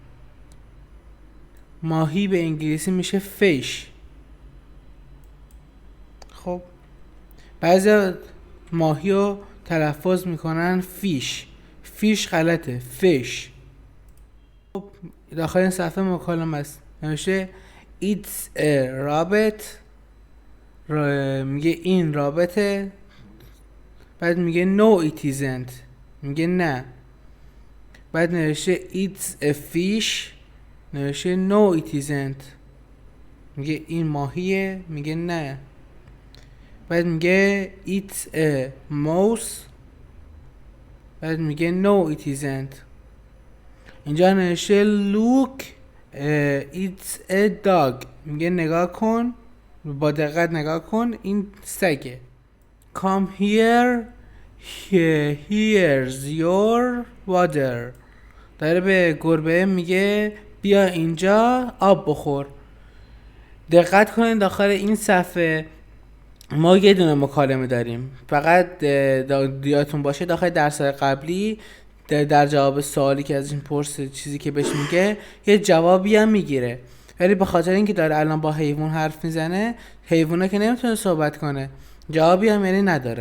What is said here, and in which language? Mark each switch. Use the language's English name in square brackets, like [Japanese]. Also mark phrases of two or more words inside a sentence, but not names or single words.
[Persian] ماهی به انگلیسی میشه fish. خب بعضی ماهی رو تلفظ میکنن فیش غلطه، fish. خب داخل این صفحه مکالمه است. نوشته [English] it's a rabbit. [Persian] میگه این رابطه. بعد میگه [English] no it isn't. [Persian] میگه نه. بعد نوشته [English] it's a fish. نوشته no it isn't. [Persian] میگه این ماهیه. میگه نه. بعد میگه [English] it's a mouse. [Persian] بعد میگه [English] no it isn't. [Persian] اینجا نوشته [English] look it's a dog. [Persian] میگه نگاه کن، با دقت نگاه کن، این سگه. [English] come here here's your water. [Persian] داره به گربه میگه بیا اینجا آب بخور. دقت کنین داخل این صفحه ما یه دونه مکالمه داریم. فقط یادتون باشه داخل درس قبلی در جواب سوالی که از این پرسه چیزی که بهش میگه یه جوابی هم میگیره، ولی به خاطر اینکه داره الان با حیوان حرف میزنه، حیوانه که نمیتونه صحبت کنه، جوابی هم یعنی نداره.